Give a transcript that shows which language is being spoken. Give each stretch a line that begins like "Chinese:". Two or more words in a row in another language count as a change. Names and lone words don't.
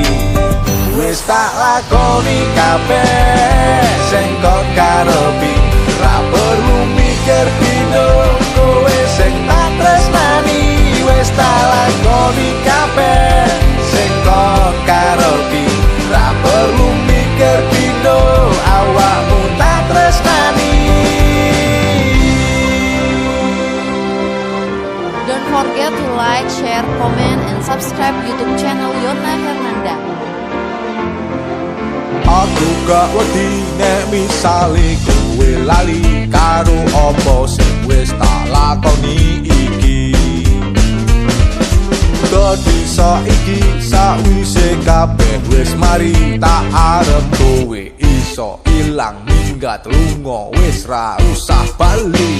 Javanese: Wis tak lakoni kabeh sing kok karepi, ra perlu mikir dino kowe sing tak tresnani. Wis tak lakoni kabeh sing kok karepi, ra perlu mikir dino awakmu tak tresnani.
English: Don't forget to like, share, comment, and subscribe YouTube channel Yona Hernanda.
Javanese: Aku gak wedi nek misale kowe lali karo apa sing wis tak lakoni iki. Dadi saiki sawise kabeh wis mari, tak arep kowe iso ilang minggat lunga wis ra usah bali.